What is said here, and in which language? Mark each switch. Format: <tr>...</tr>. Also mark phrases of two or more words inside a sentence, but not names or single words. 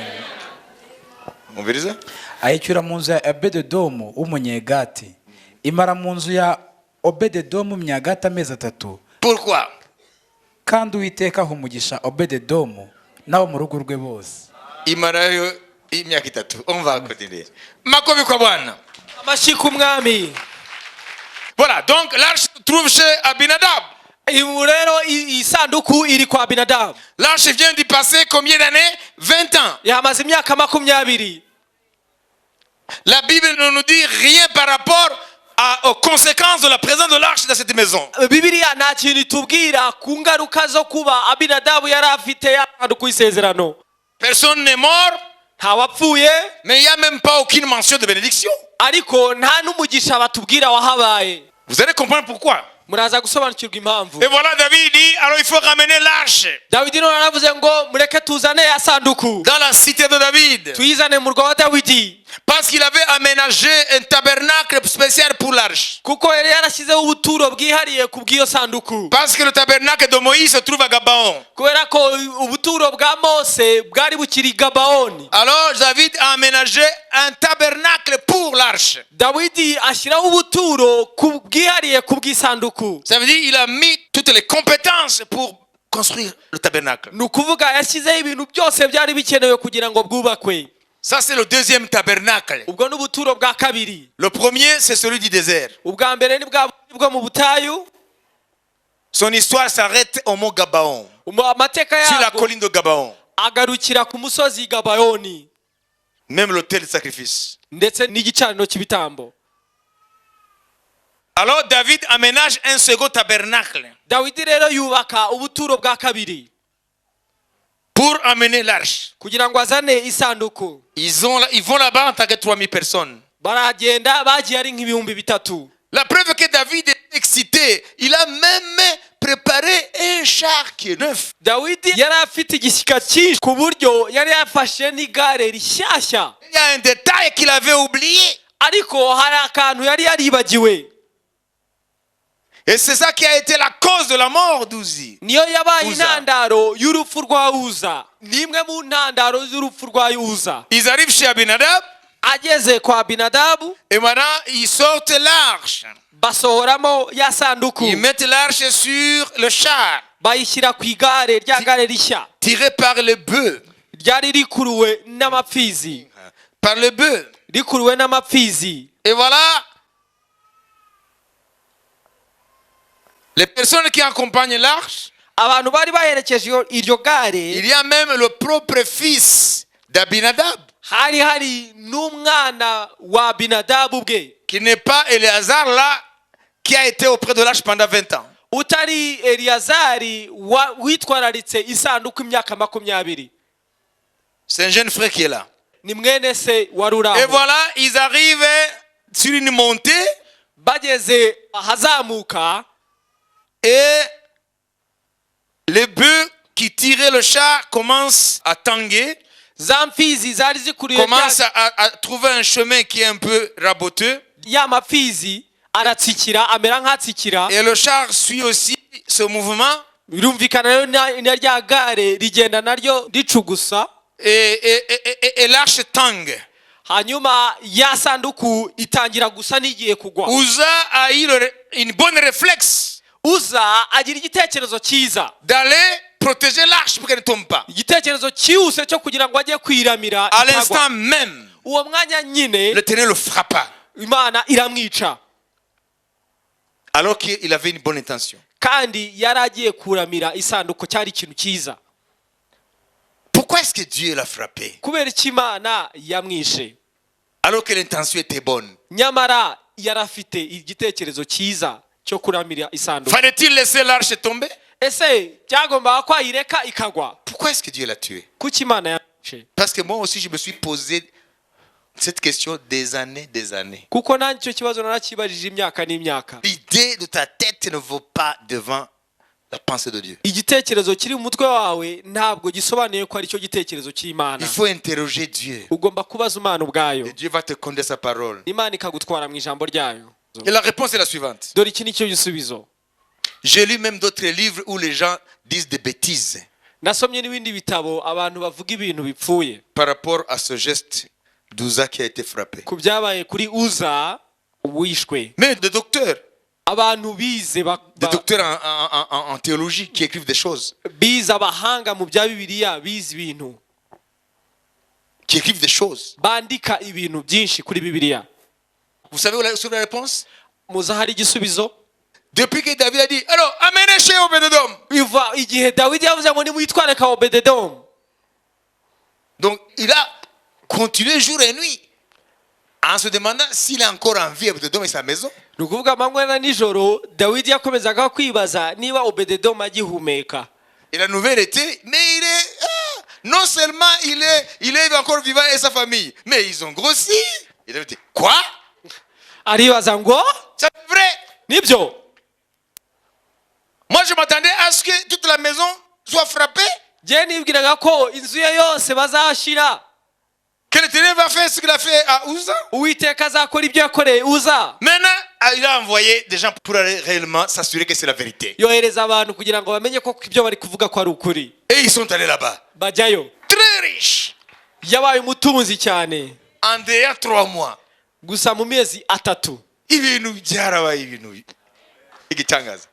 <rw>Mumviriza? Ayicyura mu nzu ya Obededomu w'umunyegati. Imara mu nzu ya Obededomu Mnyagati amezi 3.</rw> <fr>Pourquoi?</fr> <rw>Kandi Uwiteka aha umugisha Obededomu n'abo mu rugo rwe bose. Imarayo imyaka 3.</rw> <fr>On va continuer.</fr> <sw>Makobi kwa Bwana.</sw> <rw>Amashyi ku mwami.</rw> <fr>Voilà, donc l'arche se trouve chez Abinadab.</fr> <rw>Ubu rero isanduku iri kwa Abinadabu.</rw> <fr>L'arche vient d'y passer combien d'années? 20 ans.</fr> <rw>Yamaze imyaka 20.</rw> <fr>La Bible ne nous dit rien par rapport aux conséquences de la présence de l'arche dans cette maison.</fr> <rw>Bibiliya nta kintu itubwira ku ngaruka zo kuba Abinadabu yari afite yasanduku y'isezerano.</rw> <fr>Personne n'est mort,</fr> <rw>Ntawapfuye</rw> <fr>mais il n'y a même pas aucune mention de bénédiction.</fr> <rw>ariko nta n'umugisha batubwira wahabaye.</rw> <fr>Vous allez comprendre pourquoi.</fr> <rw>Muraza gusobanukirwa impamvu.</rw> <fr>Et voilà, David dit, alors il faut ramener l'arche</fr> <rw>Dawidi none aravuze ngo mureke tuzane ya sanduku</rw> <fr>dans la cité de David.</fr> <rw>tuyizane mu rwa wa Dawidi,</rw> <fr>Parce qu'il avait aménagé un tabernacle spécial pour l'arche.</fr> <rw>kuko yari yarashyizeho ubuturo bwihariye ku bw'iyo sanduku.</rw> <fr>Parce que le tabernacle de Moïse se trouve à Gabaon.</fr> <rw>Kubera ko ubuturo bwa Mose bwari bukiri Gabaoni.</rw> <fr>Alors David a aménagé un tabernacle pour l'arche.</fr> <rw>Dawidi ashyiraho ubuturo bwihariye ku bw'isanduku.</rw> <fr>Ça veut dire qu'il a mis toutes les compétences pour construire le tabernacle.</fr> <rw>Ni ukuvuga yashyizeho ibintu byose byari bikenewe kugira ngo bwubakwe.</rw> <fr>Ça, c'est le deuxième tabernacle.</fr> <rw>Ubwo n'ubuturo bwa kabiri.</rw> <fr>Le premier, c'est celui du désert.</fr> <rw>Ubwa mbere ni bwo mu butayu.</rw> <fr>Son histoire s'arrête au mont Gabaon,</fr> <rw>Amateka</rw> <fr>sur la</fr> <rw>yabwo</rw> <fr>colline de Gabaon.</fr> <rw>agarukira ku musozi Gabayoni,</rw> <fr>Même l'autel de sacrifice.</fr> <rw>ndetse n'igicaniro cy'ibitambo.</rw> <fr>Alors David aménage un second tabernacle</fr> <rw>dawidi rero yubaka ubuturo bwa kabiri</rw> <fr>pour amener l'arche.</fr> <rw>kugira ngo azane isanduku.</rw> <fr>Ils vont là-bas en tant que 3000 personnes.</fr> <rw>baragenda bagiye ari nk'ibihumbi bitatu.</rw> <fr>La preuve que David est excité, il a même préparé un char qui est neuf.</fr> <rw>dawidi yari afite igishyika cyinshi ku buryo yari yafashe n'igare rishyashya,</rw> <fr>Il y a un détail qu'il avait oublié.</fr> <rw>ariko hari akantu yari yaribagiwe.</rw> <fr>Et c'est ça qui a été la cause de la mort d'Uzi.</fr> <rw>niyo yabaye Uza. intandaro y'urupfu rwa uza. ni imwe mu ntandaro z'urupfu rwa uza.</rw> <fr>Ils arrivent chez Abinadab</fr> <rw>ageze kwa Abinadabu</rw> <fr>et maintenant ils sortent l'arche.</fr> <rw>basohoramo ya sanduku,</rw> <fr>Ils mettent l'arche sur le char,</fr> <rw>bayishyira ku igare rya gare rishya</rw> <fr>tiré par le bœuf.</fr> <rw>ryari rikuruwe n'amapfizi.</rw> <fr>Par le bœuf.</fr> <rw>rikuruwe n'amapfizi.</rw> <fr>Et voilà, les personnes qui accompagnent l'arche,</fr> <rw>abantu bari baherekeje iryo gare,</rw> <fr>il y a même le propre fils d'Abinadab,</fr> <rw>hari n'umwana wa Abinadabu bwe,</rw> <fr>qui n'est pas Éléazar là, qui a été auprès de l'arche pendant 20 ans.</fr> <rw>utari Eliyazari witwararitse isanduku imyaka 20.</rw> <fr>C'est un jeune frère qui est là.</fr> <rw>ni mwene se wari uri</rw> <fr>Et</fr> <rw>aho.</rw> <fr>voilà, ils arrivent sur une montée</fr> <rw>bageze ahazamuka,</rw> <fr>et les bœufs qui tiraient le char commencent à tanguer,</fr> <rw>za mfizi zari zikuruye</rw> <fr>commencent à trouver un chemin qui est un peu raboteux.</fr> <rw>ya mapfizi aratsikira, amera nk'atsikira.</rw> <fr>Et le char suit aussi ce mouvement.</fr> <rw>birumvikana rero na rya gare rigenda naryo ricugusa,</rw> <fr>Et l'arche tangue.</fr> <rw>hanyuma ya sanduku itangira gusa n'igiye kugwa.</rw> <fr>Uza a eu une bonne réflexe</fr> <rw>uza agira igitekerezo cyiza,</rw> <fr>d'aller protéger l'arche pour qu'elle ne tombe pas.</fr> <rw>igitekerezo cyihuse cyo kugira ngo ajye kwiramira</rw> <fr>À</fr> <rw>itagwa.</rw> <fr>l'instant même,</fr> <rw>uwo mwanya nyine</rw> <fr>l'Éternel le frappa.</fr> <rw>imana iramwica,</rw> <fr>Alors qu'il avait une bonne intention.</fr> <rw>kandi yari agiye kuramira isanduku, cyari ikintu cyiza.</rw> <fr>Pourquoi est-ce que Dieu l'a frappé?</fr> <rw>kubera iki imana yamwishe?</rw> <fr>Alors que l'intention était bonne.</fr> <rw>nyamara yari afite igitekerezo cyiza cyo kuramira isanduku.</rw> <fr>Fallait-il laisser l'arche tomber?</fr> <rw>ese byagombaga ko ayireka ikagwa?</rw> <fr>Pourquoi est-ce que Dieu l'a tué?</fr> <rw>kuki imana yamwishe?</rw> <fr>Parce que moi aussi, je me suis posé cette question des années.</fr> <rw>kuko nanjye icyo kibazo narakibajije imyaka n'imyaka.</rw> <fr>L'idée de ta tête ne vaut pas devant la pensée de Dieu.</fr> <rw>igitekerezo kiri mu mutwe wawe ntabwo gisobanuye ko ari cyo gitekerezo cy'imana.</rw> <fr>Il faut interroger Dieu.</fr> <rw>ugomba kubaza imana ubwayo,</rw> <fr>Et Dieu va te conduire sa parole.</fr> <rw>imana ikagutwara mu ijambo ryayo.</rw> <fr>Et la réponse est la suivante.</fr> <rw>dore iki nicyo gisubizo.</rw> <fr>J'ai lu même d'autres livres où les gens disent des bêtises</fr> <rw>nasomye n'ibindi bitabo abantu bavuga ibintu bipfuye</rw> <fr>par rapport à ce geste d'Uza qui a été frappé.</fr> <rw>ku byabaye kuri uza wishwe.</rw> <fr>Mais des docteurs</fr> <rw>abantu bize</rw> <fr>en théologie qui écrivent des choses,</fr> <rw>bize abahanga mu bya bibiliya, bize ibintu,</rw> <fr>qui écrivent des choses.</fr> <rw>bandika ibintu byinshi kuri bibiliya.</rw> <fr>Vous savez où la réponse?</fr> <rw>muza hari igisubizo.</rw> <fr>Depuis que David a dit, alors amenez chez Obed-Edom.</fr> <rw>biva igihe dawidi yavuze ngo nimwitware ka Obededomu.</rw> <fr>Donc il a continué jour et nuit en se demandant s'il est encore en vie, Obed-Edom et sa maison.</fr> <rw>ni ukuvuga amanywa na nijoro dawidi yakomezaga kwibaza niba Obededomu agihumeka.</rw> <fr>Et la nouvelle était, mais il est, non seulement il est encore vivant et sa famille, mais ils ont grossi. Il a dit, quoi?</fr> <rw>aribaza ngo</rw> <fr>C'est vrai.</fr> <rw>nibyo.</rw> <fr>Moi je m'attendais à ce que toute la maison soit frappée.</fr> <rw>njye nibwiraga ko inzu ye yose bazashira,</rw> <fr>Que l'Éternel va faire ce qu'il a fait à Uza.</fr> <rw>uwiteka azakora ibyo yakoreye uza.</rw> <fr>Maintenant, il a envoyé des gens pour aller réellement s'assurer que c'est la vérité.</fr> <rw>yohereza abantu kugira ngo bamenye ko ibyo bari kuvuga ko ari ukuri.</rw> <fr>Et ils sont allés là-bas.</fr> <rw>bajyayo.</rw> <fr>Très riches.</fr> <rw>yabaye umutunzi cyane,</rw> <fr>En derrière 3 mois.</fr> <rw>gusa mu mezi 3. Ibintu byarabaye ibintu igitangaza.</rw>